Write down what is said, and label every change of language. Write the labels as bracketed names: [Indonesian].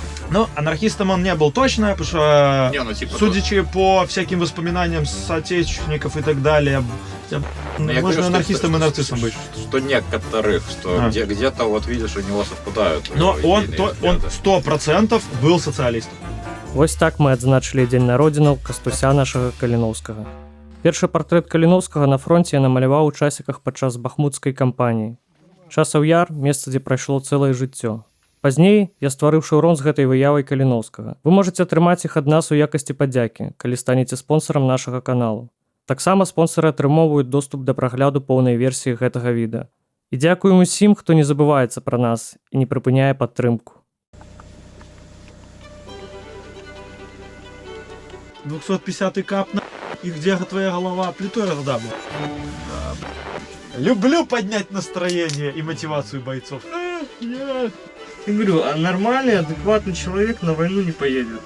[Russian] Ну, анархистом он не был точно, потому что, Не, ну, типа, судячи по всяким воспоминаниям соотечественников и так далее, можно анархистом и нарциссом быть. Что некоторых, что где-то вот видишь, у него совпадают. Но он 100% был социалистом. [Belarusian] Вось так мы адзначылі дзень народзінаў Кастуся нашага Каліноўскага. Першы партрэт Каліноўскага на фронте я намаляваў у часіках падчас бахмутскай кампаніі. Часаў Яр, месца, дзе прайшло цэлае жыццё. Пазней я стварыў шэўрон з гэтай выявай Каліноўскага. Вы можаце атрымаць іх ад нас у якасці падзякі, калі станеце спонсарам нашага каналу. Таксама спонсары атрымоўваюць доступ да прагляду поўнай версіі гэтага відэа. І дзякуем усім, хто не забываецца пра нас і не прыпыняе падтрымку. [Russian] 250-й кап на и где твоя голова плитой раздавлена. Люблю поднять настроение и мотивацию бойцов. Я говорю, а нормальный, адекватный человек на войну не поедет.